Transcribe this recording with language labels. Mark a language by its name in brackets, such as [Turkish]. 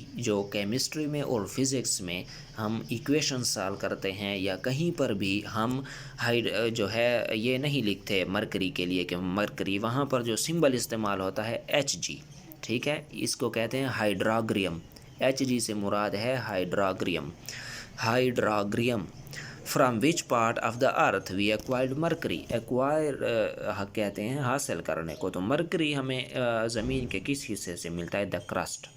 [Urdu] جو کیمسٹری میں اور فزکس میں ہم ایکویشن سالو کرتے ہیں یا کہیں پر بھی ہم جو ہے یہ نہیں لکھتے مرکری کے لیے کہ مرکری، وہاں پر جو سمبل استعمال ہوتا ہے Hg. ٹھیک ہے، اس کو کہتے ہیں ہائیڈراگریم. Hg سے مراد ہے ہائیڈراگریم. ہائیڈراگریم. [English] From which part of the earth we acquired mercury. [Urdu] Acquire کہتے ہیں حاصل کرنے کو، تو مرکری ہمیں زمین کے کس حصے سے ملتا ہے؟ [English] The crust.